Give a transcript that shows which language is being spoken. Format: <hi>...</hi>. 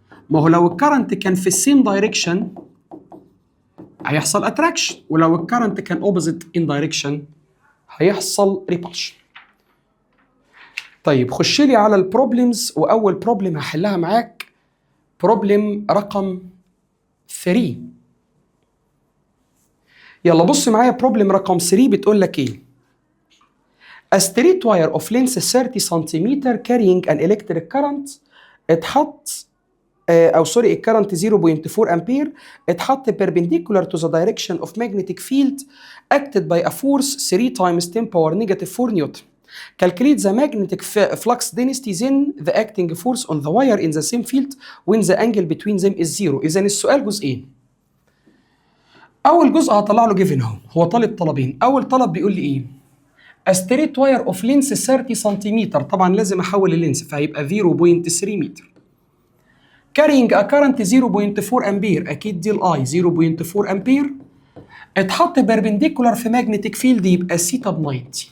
<ar>ما هو لو الكرنت كان في السيم دايركشن هيحصل اتراكشن، ولو الكرنت كان اوبوزيت ان دايركشن هيحصل ريبالشن. طيب خش لي على البروبلمز، واول بروبلم هحلها معاك بروبلم رقم 3. يلا بص معايا بروبلم رقم 3 بتقول لك ايه؟</ar> <en>A straight wire of length 30 سنتيمتر carrying an electric current</en> <ar>اتحط الكرنت 0.4 امبير اتحط</ar> <en>perpendicular to the direction of magnetic field acted by a force 3 times 10 power negative 4 newton. Calculate the magnetic flux density then the acting force on the wire in the same field when the angle between them is zero.</en> <ar>إذا السؤال جزئين. أول جزء هطلع له جيفن اهو، هو طالب طلبين. أول طلب بيقول لي إيه؟</ar> <en>A straight wire of length 30</en> <ar>سنتيمتر، طبعا لازم أحول اللينس فهيبقى 0.3 متر.</ar> <en>carrying a current 0.4</en> <ar>امبير، اكيد دي الاي 0.4 امبير، اتحط بيربنديكولار في ماجنتيك فيلد يبقى سيتا ب 90.</ar>